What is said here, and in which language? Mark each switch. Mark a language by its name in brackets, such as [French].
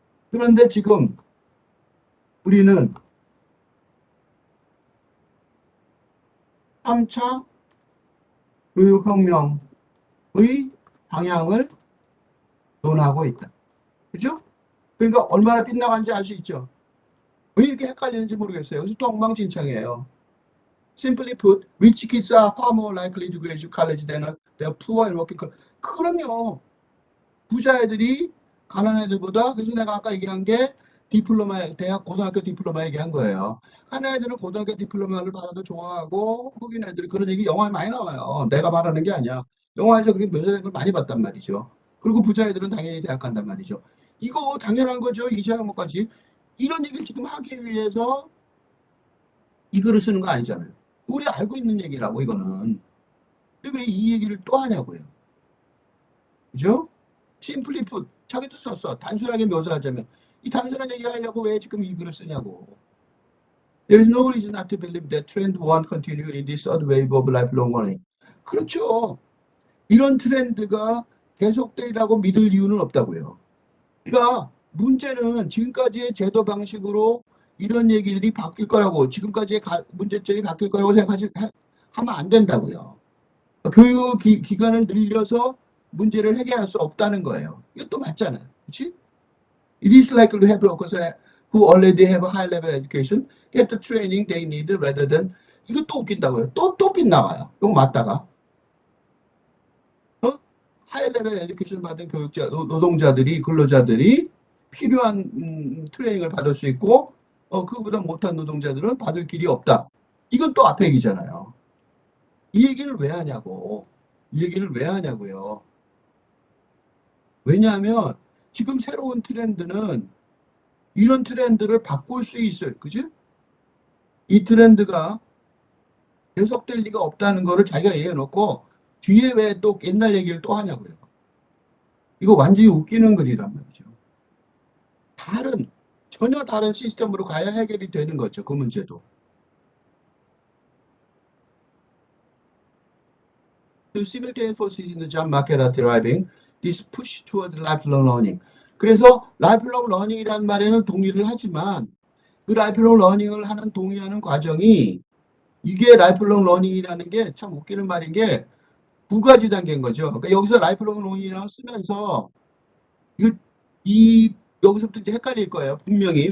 [Korean] 그런데 지금 우리는 3차 교육혁명의 방향을 논하고 있다. 그죠? 그러니까 얼마나 빗나간지 알 수 있죠. 왜 이렇게 헷갈리는지 모르겠어요. 여기서 또 엉망진창이에요. [English] Simply put, rich kids are far more likely to graduate college than their poor and working class. [Korean] 그럼요. 부자 애들이 가난한 애들보다, 그래서 내가 아까 얘기한 게 대학 고등학교 디플로마 얘기한 거예요. 한 애들은 고등학교 디플로마를 받아도 좋아하고 흑인 애들이 그런 얘기 영화에 많이 나와요. 내가 말하는 게 아니야. 영화에서 그렇게 묘사된 걸 많이 봤단 말이죠. 그리고 부자 애들은 당연히 대학 간단 말이죠. 이거 당연한 거죠. 이자 항목까지. 이런 얘기를 지금 하기 위해서 이 글을 쓰는 거 아니잖아요. 우리 알고 있는 얘기라고 이거는. 왜 이 얘기를 또 하냐고요. 그죠? 심플리 풋. 자기도 썼어. 단순하게 묘사하자면. 이 단순한 얘기를 하려고 왜 지금 이 글을 쓰냐고. [English] There is no reason not to believe that trend won't continue in this third wave of lifelong learning. [Korean] 그렇죠. 이런 트렌드가 계속되리라고 믿을 이유는 없다고요. 그러니까 문제는 지금까지의 제도 방식으로 이런 얘기들이 바뀔 거라고, 지금까지의 문제점이 바뀔 거라고 하면 안 된다고요. 교육 기간을 늘려서 문제를 해결할 수 없다는 거예요. 이것도 맞잖아요. 그렇지? [English] It is likely to have workers who already have a high level education get the training they need rather than. [Korean] 이것도 웃긴다고요. 또 빗나가요. 이거 맞다가. 하이 레벨 에듀케이션 받은 교육자, 노동자들이, 근로자들이 필요한 트레이닝을 받을 수 있고, 그거보다 못한 노동자들은 받을 길이 없다. 이건 또 앞에 얘기잖아요. 이 얘기를 왜 하냐고. 이 얘기를 왜 하냐고요. 왜냐하면 지금 새로운 트렌드는 이런 트렌드를 바꿀 수 있을, 그지? 이 트렌드가 계속될 리가 없다는 거를 자기가 얘기해놓고 뒤에 왜 또 옛날 얘기를 또 하냐고요. 이거 완전히 웃기는 글이란 말이죠. 전혀 다른 시스템으로 가야 해결이 되는 거죠. 그 문제도. [English] The simultaneous forces in the job market are driving this push toward lifelong learning. [Korean] 그래서 lifelong learning이라는 말에는 동의를 하지만 그 lifelong learning을 동의하는 과정이, 이게 lifelong learning이라는 게 참 웃기는 말인 게 두 가지 단계인 거죠. 그러니까 여기서 lifelong learning이라고 쓰면서 여기서부터 이제 헷갈릴 거예요. 분명히.